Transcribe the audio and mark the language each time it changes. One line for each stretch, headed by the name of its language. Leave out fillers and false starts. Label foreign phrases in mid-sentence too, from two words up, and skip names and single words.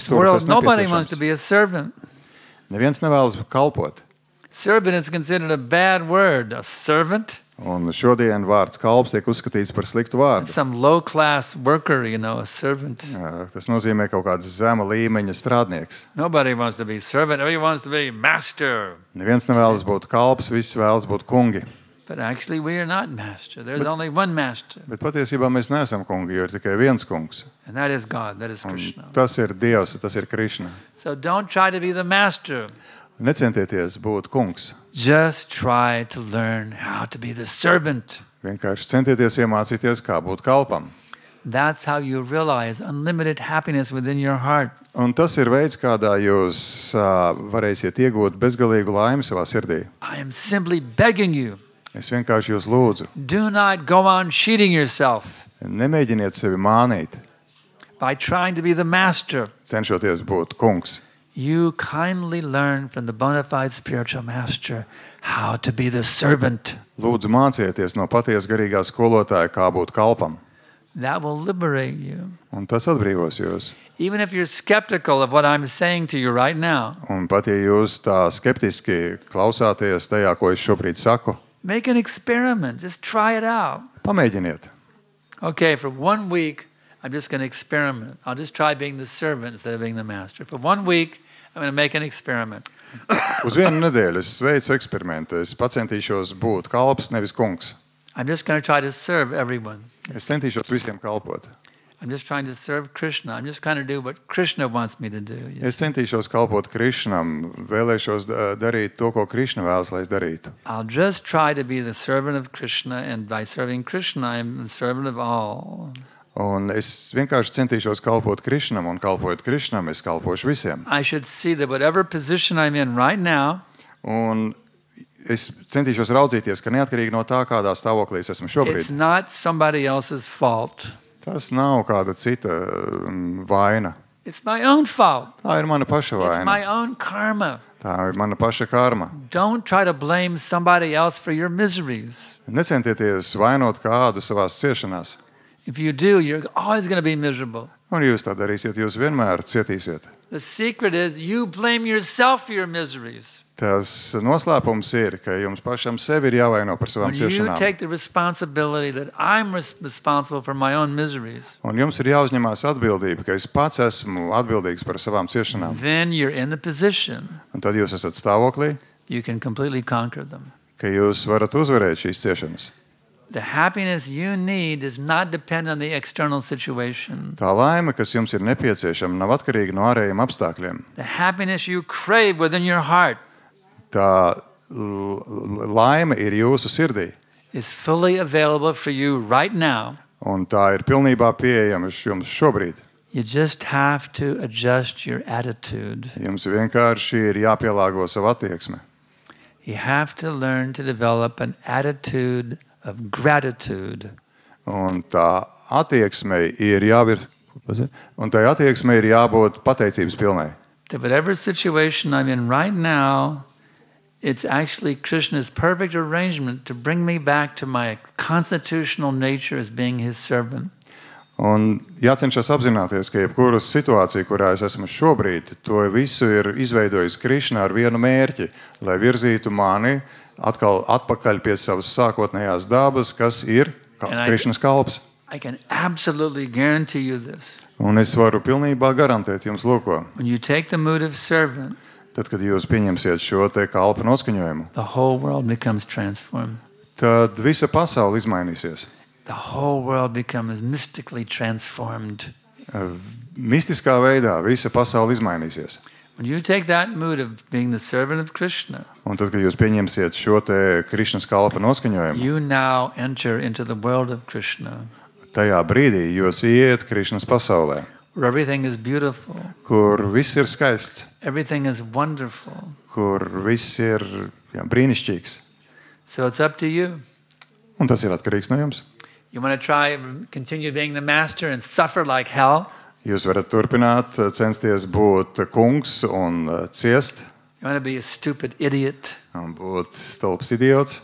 Latvian: uzturu, world, kas
English: nobody wants to
Latvian: nepieciešams.
English: be a servant.
Latvian: Neviens nevēlas kalpot.
English: Servant is considered a bad word. A servant?
Latvian: Un šodien vārds kalps tiek uzskatīts par sliktu vārdu.
English: Some low-class worker, a servant.
Latvian: Tas nozīmē kaut kāds zema līmeņa strādnieks.
English: Nobody wants to be servant. Everybody wants to be master.
Latvian: Neviens nevēlas būt kalps, visi vēlas būt kungi.
English: But actually, we are not master. There's only one master,
Latvian: Bet patiesībā mēs neesam kungi, jo ir tikai viens kungs.
English: and that is God. That is
Latvian: Un Krishna. tas ir Dievs, tas ir Krišna.
English: So don't try to be the master.
Latvian: Necentieties būt kungs.
English: Just try to learn how to be the servant.
Latvian: Vienkārši centieties iemācīties, kā būt kalpam.
English: That's how you realize unlimited happiness within your heart.
Latvian: Un tas ir veids, kādā jūs varēsiet iegūt bezgalīgu laimi savā sirdī.
English: I am simply begging you,
Latvian: Es vienkārši jūs lūdzu,
English: do not go on cheating yourself
Latvian: nemēģiniet sevi mānīt,
English: by trying to be the master.
Latvian: cenšoties būt kungs.
English: You kindly learn from the bona fide spiritual master how to be the servant.
Latvian: Lūdzu, mācieties no patiesa garīgā skolotāja, kā būt kalpam.
English: That will liberate you.
Latvian: Un tas atbrīvos jūs.
English: Even if you're skeptical of what I'm saying to you right now,
Latvian: Un pat ja jūs tā skeptiski klausāties tajā, ko es šobrīd saku,
English: make an experiment. Just try it out.
Latvian: pamēģiniet.
English: Okay, for 1 week, I'm just going to experiment. I'll just try being the servant instead of being the master. For 1 week, I'm going to make an experiment.
Latvian: Uz vienu nedēļu es veicu eksperimentu. Es pacentīšos būt kalps, nevis kungs.
English: I'm just going to try to serve everyone.
Latvian: Es centīšos visiem kalpot.
English: I'm just trying to serve Krishna. I'm just going to do what Krishna wants me to do.
Latvian: Es centīšos kalpot Krišnam, vēlēšos darīt to, ko Krišna vēlas, lai es darītu.
English: I'll just try to be the servant of Krishna, and by serving Krishna, I'm the servant of all.
Latvian: Un es vienkārši centīšos kalpot Krišnam, un kalpojot Krišnam, es kalpošu visiem.
English: I should see that whatever position I'm in right now,
Latvian: Un es centīšos raudzīties, ka neatkarīgi no tā, kādā stāvoklī es esmu
English: it's
Latvian: šobrīd,
English: not somebody else's fault.
Latvian: tas nav kāda cita vaina.
English: It's my own fault.
Latvian: Tā ir mana paša
English: It's my
Latvian: vaina.
English: own karma.
Latvian: Tā ir mana paša karma.
English: Don't try to blame somebody else for your miseries.
Latvian: Necentieties vainot kādu savās ciešanās.
English: If you do, you're always going to be miserable.
Latvian: Un jūs tā darīsiet, jūs vienmēr cietīsiet.
English: The secret is you blame yourself for your miseries.
Latvian: Tas noslēpums ir, ka jums pašam sevi ir jāvaino par savām
English: When you
Latvian: ciešanām.
English: take the responsibility that I'm responsible for my own miseries,
Latvian: Un jums ir jāuzņemās atbildība, ka es pats esmu atbildīgs par savām ciešanām.
English: then you're in the position
Latvian: Un tad jūs esat stāvoklī,
English: you can completely conquer them.
Latvian: ka jūs varat uzvarēt šīs ciešanas.
English: The happiness you need does not depend on the external situation.
Latvian: Tā laime, kas jums ir nepieciešama, nav atkarīga no ārējiem apstākļiem.
English: The happiness you crave within your heart
Latvian: Tā laime ir jūsu sirdī,
English: is fully available for you right now.
Latvian: un tā ir pilnībā pieejama jums šobrīd.
English: You just have to adjust your attitude.
Latvian: Jums vienkārši ir jāpielāgo savu attieksmi.
English: You have to learn to develop an attitude of gratitude.
Latvian: Un tā attieksmei ir jābūt, un tai attieksmei ir jābūt pateicības pilnai.
English: That whatever situation I'm in right now, it's actually Krishna's perfect arrangement to bring me back to my constitutional nature as being his servant.
Latvian: Un jācenšas apzināties, ka jebkuru situāciju, kurā es esmu šobrīd, to visu ir izveidojis Krišna ar vienu mērķi, lai virzītu mani atkal atpakaļ pie savas sākotnējās dabas, kas ir Krišnas kalps.
English: I can absolutely guarantee you this.
Latvian: Un es varu pilnībā garantēt jums lūko.
English: When you take the mood of servant,
Latvian: Tad, kad jūs pieņemsiet šo te kalpa noskaņojumu,
English: the whole world becomes transformed.
Latvian: tad visa pasaule izmainīsies.
English: The whole world becomes mystically transformed.
Latvian: Mistiskā veidā visa pasaule izmainīsies.
English: When you take that mood of being the servant of Krishna,
Latvian: Un tad, kad jūs pieņemsiet šo te Krišnas kalpa noskaņojumu,
English: you now enter into the world of Krishna,
Latvian: tajā brīdī jūs iet Krišnas pasaulē,
English: where everything is beautiful,
Latvian: kur viss ir skaists,
English: everything is wonderful.
Latvian: kur viss ir brīnišķīgs.
English: So it's up to you.
Latvian: Un tas ir atkarīgs no jums.
English: You want to try and continue being the master and suffer like hell?
Latvian: Jūs varat turpināt, censties būt kungs un ciest,
English: You want to be a stupid idiot
Latvian: un būt stulbs idiots,